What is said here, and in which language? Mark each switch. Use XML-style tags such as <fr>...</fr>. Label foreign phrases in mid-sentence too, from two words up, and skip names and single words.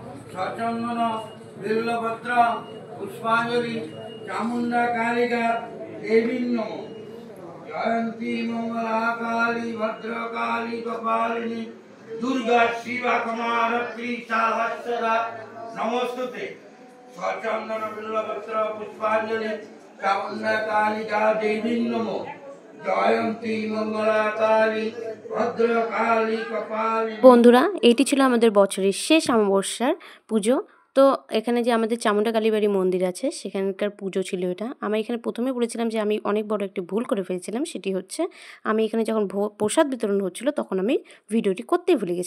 <sa>सचंदन बिल्लपत्र पुष्पांजलि चामुंडा कालिका देवी नमो जयंती मंगलाकाली भद्रकाली कपालिनी दुर्गा शिवा कमारत्री साहस्रदा नमस्तुते सचंदन बिल्लपत्र पुष्पांजलि चामुंडा कालिका देवी नमो जयंती मंगलाकाली भद्रकाली कपाली।</sa> <bn>বন্ধুরা, এটি ছিল আমাদের বছরের শেষ অমাবস্যার পুজো। তো এখানে যে আমাদের চামুন্ডা কালীবাড়ি মন্দির আছে সেখানকার পুজো ছিল এটা। আমি এখানে প্রথমে বলেছিলাম যে আমি অনেক বড় একটি ভুল করে ফেলেছিলাম। সেটি হচ্ছে, আমি এখানে যখন প্রসাদ বিতরণ হচ্ছিল তখন আমি ভিডিওটি করতেই ভুলে গেছিলাম।</bn>